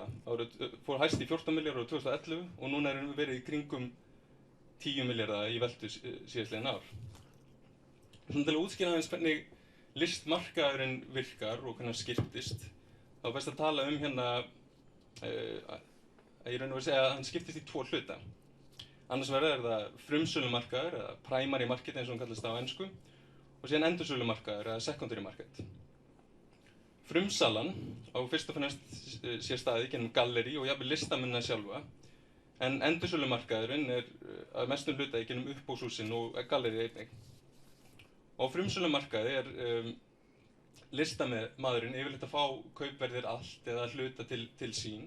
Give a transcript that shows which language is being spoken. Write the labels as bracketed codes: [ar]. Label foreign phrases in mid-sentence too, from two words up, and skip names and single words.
[is] Fór hæst í 14 milljarða árið 2011 og núna erum við verið í kringum 10 milljarða í veltu síðastliðin ár. Svona til að útskýra aðeins hvernig listmarkaðurinn virkar og hvernig hann skiptist, þá er best að tala hérna, að ég raun og veru segja að hann skiptist í 2 hluta. Annars vegar er það frumsölumarkaður, eða [en] primary market [is] eins og hann kallast á ensku, og síðan endursölumarkaður, eða [en] secondary market. [is] Frumsalan á fyrst og fremst sér staði gennum gallerí og jafnvel listamennina sjálfa, en endursölumarkaðurinn er að mestum hluta gennum uppboðshúsin og gallerí einnig. Á frumsölumarkaði er listamaðurinn yfirleitt að fá kaupverðir allt eða hluta til sín.